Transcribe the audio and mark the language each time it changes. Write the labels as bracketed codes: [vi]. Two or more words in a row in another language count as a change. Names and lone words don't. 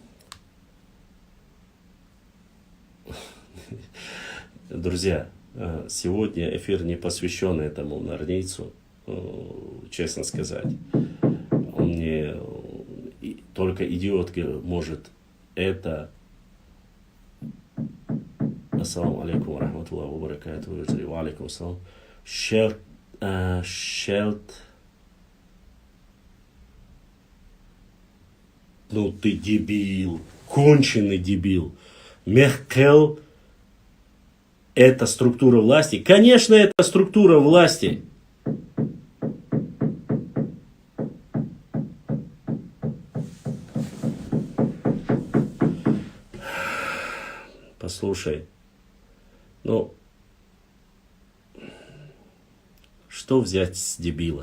[ru] Друзья, сегодня эфир не посвящен этому норнийцу, честно сказать. Он мне, только идиот может это. [ar] السلام عليكم ورحمة الله وبركاته. وعليكم السلام. [ru] Ну ты дебил, конченый дебил. Меркель — это структура власти? Конечно, это структура власти. Послушай, ну, что взять с дебила?